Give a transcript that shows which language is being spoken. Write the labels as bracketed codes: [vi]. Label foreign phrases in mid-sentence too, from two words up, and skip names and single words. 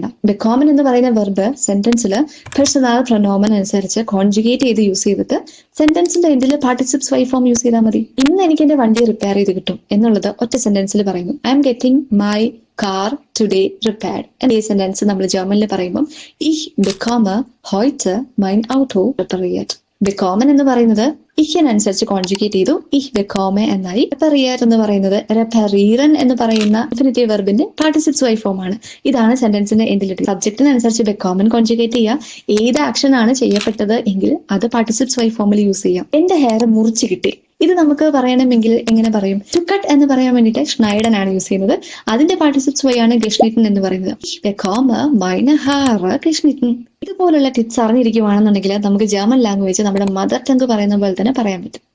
[ml] ബെക്കോമൻ എന്ന് പറയുന്ന വെർബ് സെന്റൻസിൽ [de] Personal Pronomen [ml] അനുസരിച്ച് കോൺജുഗേറ്റ് ചെയ്ത് യൂസ് ചെയ്തിട്ട് സെന്റൻസിന്റെ എൻഡിൽ [de] Partizip zwei [ml] ഫോം യൂസ് ചെയ്താൽ മതി. ഇന്ന് എനിക്ക് എന്റെ വണ്ടി റിപ്പയർ ചെയ്ത് കിട്ടും എന്നുള്ളത് ഒറ്റ സെന്റൻസിൽ പറയുന്നു. [en] I'm getting my car today repaired. [ml] ഈ സെന്റൻസ് നമ്മൾ ജർമ്മനിൽ പറയുമ്പോൾ [de] ich bekomme heute mein Auto repariert. [ml] ബെക്കോമൻ എന്ന് പറയുന്നത് ഇഹിനനുസരിച്ച് കോൺജുഗേറ്റ് ചെയ്തു [de] ich bekomme [ml] എന്നായി. repariert എന്ന് പറയുന്നത് reparieren എന്ന് പറയുന്ന [en] infinitive verb [de] Partizip zwei [ml] ഫോം ആണ്. ഇതാണ് സെന്റൻസിന്റെ എൻഡിലിട്ട്. സബ്ജക്റ്റിനനുസരിച്ച് ബെക്കോമൻ കോൺജുഗേറ്റ് ചെയ്യുക. ഏത് ആക്ഷൻ ആണ് ചെയ്യപ്പെട്ടത് എങ്കിൽ അത് [de] Partizip zwei [ml] ഫോമിൽ യൂസ് ചെയ്യാം. എന്റെ ഹെയർ മുറിച്ച് കിട്ടി, ഇത് നമുക്ക് പറയണമെങ്കിൽ എങ്ങനെ പറയും? [en] to cut [ml] എന്ന് പറയാൻ വേണ്ടിയിട്ട് ഷ്നൈഡൻ ആണ് യൂസ് ചെയ്യുന്നത്. അതിന്റെ [de] Partizip zwei [ml] ആണ് ഗഷ്നിറ്റൻ എന്ന് പറയുന്നത്. [de] ich bekomme meine Haare geschnitten. [ml] ഇതുപോലുള്ള ടിപ്സ് അറിഞ്ഞിരിക്കുവാണെന്നുണ്ടെങ്കിൽ നമുക്ക് [en] German language [ml] നമ്മുടെ [en] mother tongue [ml] പറയുന്ന പോലെ തന്നെ പറയാൻ പറ്റും.